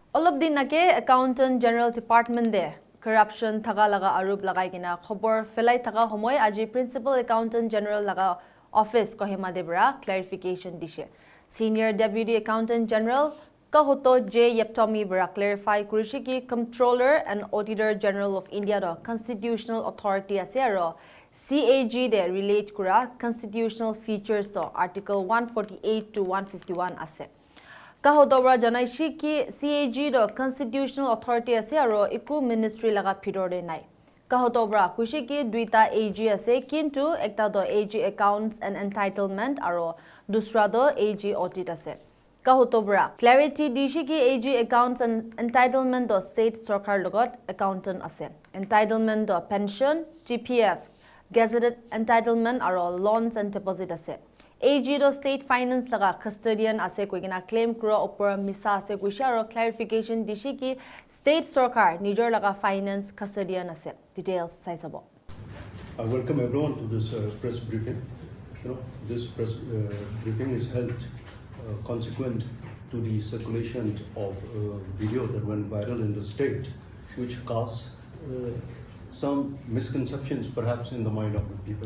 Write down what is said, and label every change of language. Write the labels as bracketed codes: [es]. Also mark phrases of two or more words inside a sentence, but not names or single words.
[nag] All of the nake Accountant General Department de corruption thaga laga arup lagai kina khobor felai thaga homoy aji Principal Accountant General laga office Kohima debra clarification dishe. Senior Deputy Accountant General Kahoto J. Yeptomi bra clarify kurishi ki Comptroller and Auditor General of India do [en] Constitutional Authority [nag] ase aro CAG de relate kura [en] constitutional features [nag] to Article 148 to 151 ase. Kahodobra janaishi ki CAG do [en] Constitutional Authority [nag] ase aro iku ministry laga phidore nai. Kahodobra kushi ki duita AG ase kintu ekta do AG accounts and entitlement aro dusra do AG audit ase. Kahotobra clarity dishi ki AG accounts and entitlement do state sarkar logot accountant ase. Entitlement do pension, GPF, [en] gazetted entitlement [nag] aro [en] loans and deposit [nag] ase. AG do [en] state finance [nag] laga custodian ase koigina claim kura opor misa ase kuisha aro clarification dishi ki state sarkar nijor laga [en] finance custodian [nag] ase. Details saisabo. [en] I welcome everyone to this press briefing. This press briefing is held consequent to the circulation of a video that went viral in the state, which casts some misconceptions perhaps in the mind of the people.